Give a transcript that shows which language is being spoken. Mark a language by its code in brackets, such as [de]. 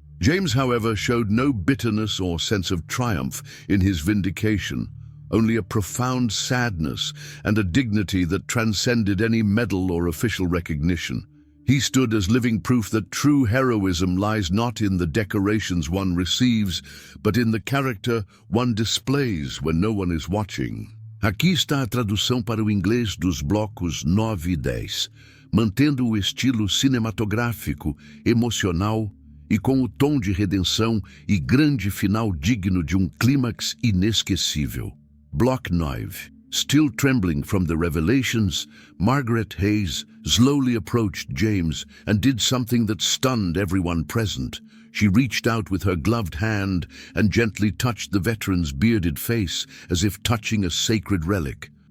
[en] James, however, showed no bitterness or sense of triumph in his vindication, only a profound sadness and a dignity that transcended any medal or official recognition. He stood as living proof that true heroism lies not in the decorations one receives, but in the character one displays when no one is watching. [pt] Aqui está a tradução para o inglês dos blocos 9 e 10, mantendo o estilo cinematográfico, emocional e com o tom de redenção e grande final digno de clímax inesquecível. [en] Block 9. Still trembling from the revelations, Margaret Hayes slowly approached James and did something that stunned everyone present. She reached out with her gloved hand and gently touched the veteran's bearded face as if touching a sacred relic.